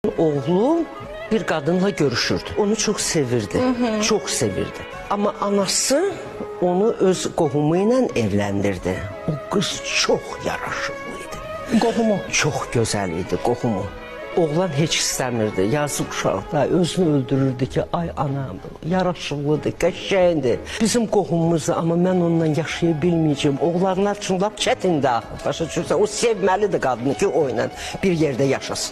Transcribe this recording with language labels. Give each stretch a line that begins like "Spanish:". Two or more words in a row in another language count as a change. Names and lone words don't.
Turkish: Oğlum bir kadınla görüşürdü.
Azerbaijani: Onu çok sevirdi. Çok sevirdi. Ama anası onu öz qohumu ilə evləndirdi.
Turkish: O kız çok yaraşıqlıydı.
Azerbaijani: Qohumu.
Turkish: Çok güzel idi qohumu.
Azerbaijani: Oğlan heç istəmirdi. Yazıq uşaq da özünü öldürürdü ki, ay anam, yaraşıqlıdır, qəşəngdir. Bizim qohumumuzdur, amma mən onunla yaşaya bilməyəcəm. Oğlanlar üçün lap çətindir axı. Başa düşürsən, o sevməlidir qadını ki, o ilə bir yerdə yaşasın.